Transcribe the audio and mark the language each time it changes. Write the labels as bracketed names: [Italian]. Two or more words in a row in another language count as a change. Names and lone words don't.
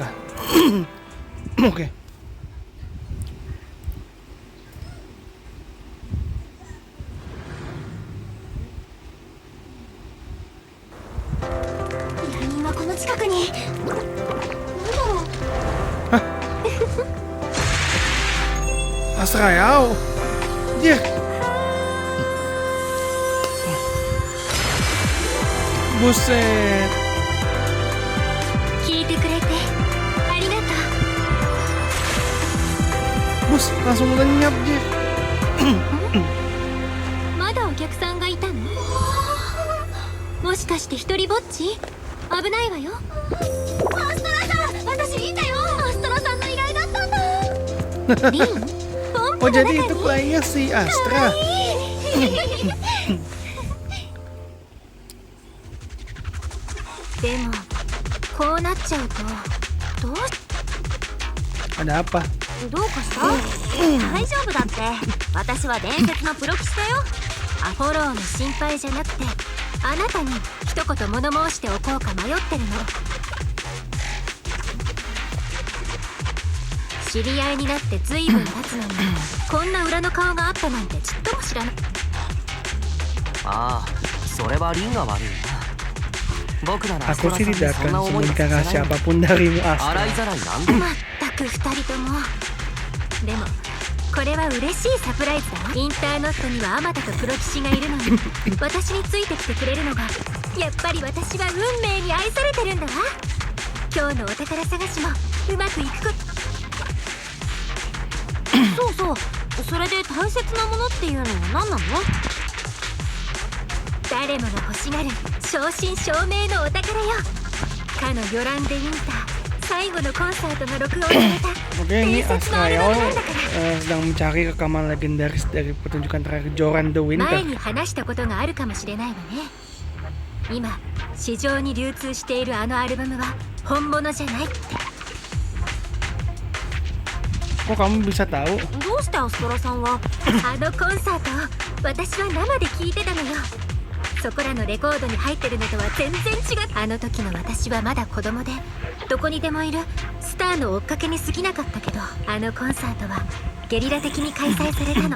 [Indonesian] Oke. [Japanese] 今この近くに。なんだろう。 [Indonesian] Astra ya. Dia. Buset. [Japanese] 聞いてくれてありがと [Indonesian] Bus, langsung lenyap dia. [Japanese] う。まだお客さんがいたの？もしかして一人ぼっち？危ないわよ。アストラさん、私いいんだよ。アストラさんの依頼だったんだ。リン、ポン Oh プの中 [Indonesian] jadi [Japanese] に [Indonesian] itu kliennya si Astra. [Japanese] でもこうなっちゃうとどう [Indonesian] Ada apa? [Japanese] どうかした？大丈夫だって。私は伝説のプロ棋士だよ。フォローの心配じゃなくて、あなたに一言物申しておこうか迷ってるの。知り合いになって随分経つのにこんな裏の顔があったなんてちっとも知らない。ああ、それはリンが悪いな。僕ならアスト [Indonesian] Aku [Japanese] ラ [Indonesian] sih [Japanese] さんに [Indonesian] tidak [Japanese] そんな [Indonesian] akan [Japanese] 思いさ [Indonesian] sembunyikan [Japanese] せない。 [Indonesian] rahasia apapun darimu [Japanese] 洗 [Indonesian] Astra. [Japanese] いざらいなんでも。まったく二人とも。でもこれは嬉しいサプライズだわ。インターノットにはあまたとプロ棋士がいるのに私についてきてくれるのがやっぱり私は運命に愛されてるんだわ。今日のお宝探しもうまくいくそうそう、それで大切なものっていうのは何なの？誰もが欲しがる正真正銘のお宝よ。かのヨランデ・ウィンター最後のコンサートが録音された [Indonesian] Oke, ini [Japanese] 伝説のアル [Indonesian] Astra [Japanese] バム Yao なんだから。 [Indonesian] sedang mencari rekaman legendaris dari pertunjukan terakhir Joran the [Japanese] 前 [Indonesian] Winter. [Japanese] に話したことがあるかもしれないわね。今市場に流通しているあのアルバムは本物じゃないって。 [Indonesian] Kok kamu bisa tahu? [Japanese] どうしてアストラさんはあのコンサートを私は生で聞いてたのよ。そこらのレコードに入ってるのとは全然違う。あの時の私はまだ子供でどこにでもいるスターの追っかけに過ぎなかったけど、あのコンサートはゲリラ的に開催されたの。